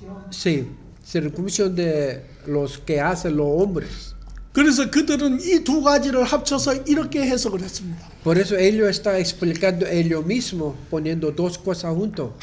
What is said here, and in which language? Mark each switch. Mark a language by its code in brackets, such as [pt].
[es] Sí, circuncisión de los que hacen los hombres. [ko] 그래서 그들은 이 두 가지를 합쳐서 이렇게 해석을 했습니다. [es] Por eso ellos están explicando ellos mismos, poniendo dos cosas juntos.